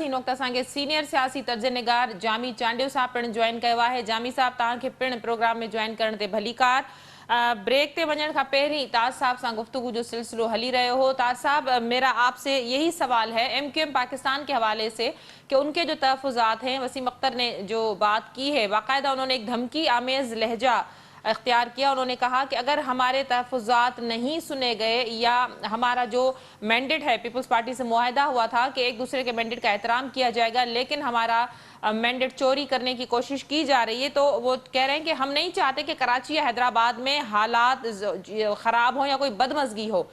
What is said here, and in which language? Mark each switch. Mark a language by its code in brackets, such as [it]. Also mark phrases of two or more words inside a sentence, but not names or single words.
[sd] هن وقت اسان کي سينيئر سياسي ترجمانگار جامي چانڊيو صاحب پڻ جوائن کيو آهي. جامي صاحب تان کي پڻ پروگرام ۾ جوائن ڪرڻ تي ڀليڪار. بریک تے وڃڻ کان پهرين تاج صاحب سان گفتگو جو سلسلو ہلی رہو ہو. [ur] تاج صاحب میرا آپ سے یہی سوال ہے ایم کیو ایم پاکستان کے حوالے سے کہ ان کے جو تحفظات ہیں وسیم اختر نے جو بات کی ہے باقاعدہ انہوں نے ایک دھمکی آمیز لہجہ اختیار کیا. انہوں نے کہا کہ اگر ہمارے تحفظات نہیں سنے گئے یا ہمارا جو مینڈیٹ ہے پیپلز پارٹی سے معاہدہ ہوا تھا کہ ایک دوسرے کے مینڈیٹ کا احترام کیا جائے گا لیکن ہمارا مینڈیٹ چوری کرنے کی کوشش کی جا رہی ہے تو وہ کہہ رہے ہیں کہ ہم نہیں چاہتے کہ کراچی یا حیدرآباد میں حالات خراب ہوں یا کوئی بدمزگی ہو.